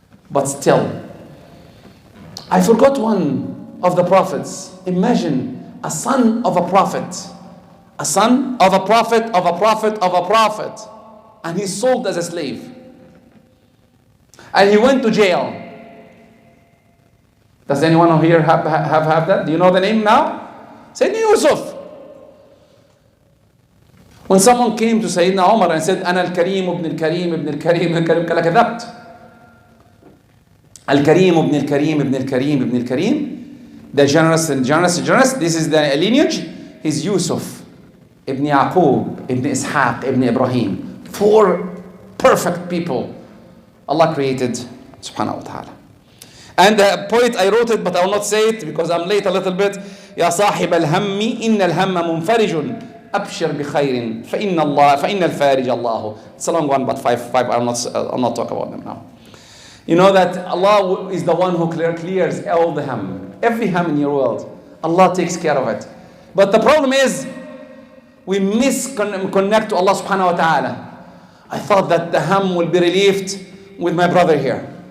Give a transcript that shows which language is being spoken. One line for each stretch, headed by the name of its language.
English: But still, I forgot one of the prophets. Imagine a son of a prophet, a son of a prophet, of a prophet, of a prophet. And he's sold as a slave. And he went to jail. Does anyone here have that? Do you know the name now? Sayyidina Yusuf. When someone came to Sayyidina Umar and said,
Arabic: أنا الكريم ابن الكريم ابن الكريم ابن الكريم, قال كذبت. الكريم ابن الكريم ابن الكريم
English: ابن الكريم, the generous and generous and generous, this is the lineage, is Yusuf, ibn Yaqub, ibn Ishaq, ibn Ibrahim. 4 perfect people Allah created, subhanahu wa ta'ala. And the poet, I wrote it, but I will not say it because I'm late a little bit.
Arabic: يا صاحب الهم إن الهم منفرج أبشر بخير فإن الفارج الله.
English: It's a long one, but five. I'll not talk about them now. You know that Allah is the one who clears all the ham. Every ham in your world, Allah takes care of it. But the problem is, we misconnect to Allah subhanahu wa ta'ala. I thought that the ham will be relieved with my brother here.